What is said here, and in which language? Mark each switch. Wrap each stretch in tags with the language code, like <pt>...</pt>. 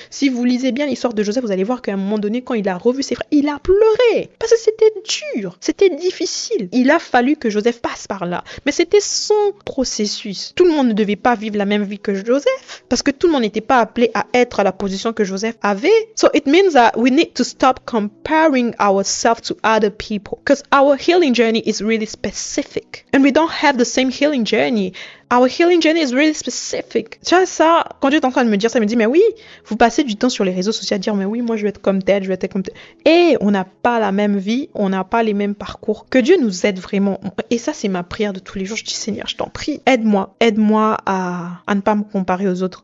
<fr>Si vous lisez bien l'histoire de Joseph, vous allez voir qu'à un moment donné, quand il a revu ses frères, il a pleuré parce que c'était dur, c'était difficile. Il a fallu que Joseph passe par là, mais c'était son processus. Tout le monde ne devait pas vivre la même vie que Joseph, parce que tout le monde n'était pas appelé à être à la position que Joseph avait.</fr> <en>So it means that we need to stop comparing ourselves to other people, because our healing journey is really specific and we don't have the same healing journey. Our healing journey is really specific.</en> <fr>Tu vois ça, quand Dieu est en train de me dire ça, il me dit, mais oui, vous passez du temps sur les réseaux sociaux à dire, mais oui, moi je vais être comme tel, je vais être comme tel. Et on n'a pas la même vie, on n'a pas les mêmes parcours. Que Dieu nous aide vraiment. Et ça, c'est ma prière de tous les jours. Je dis, Seigneur, je t'en prie, aide-moi à ne pas me comparer aux autres.</fr>